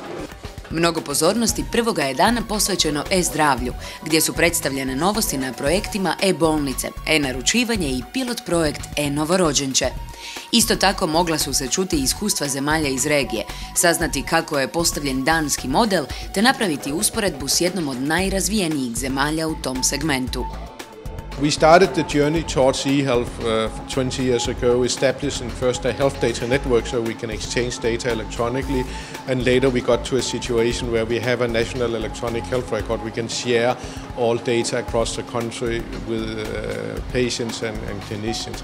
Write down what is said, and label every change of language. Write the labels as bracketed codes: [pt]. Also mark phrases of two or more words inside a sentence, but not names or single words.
[hr] Mnogo pozornosti prvoga je dana posvećeno e-zdravlju, gdje su predstavljene novosti na projektima e-bolnice, e-naručivanje i pilot projekt e-novorođenče. Isto tako mogla su se čuti iskustva zemalja iz regije, saznati kako je postavljen danski model, te napraviti usporedbu s jednom od najrazvijenijih zemalja u tom segmentu. [en] We started the journey towards e-health 20 years ago, establishing first a health data network so we can exchange data electronically, and later we got to a situation where we have a national electronic health record. We can share all data across the country with patients and clinicians.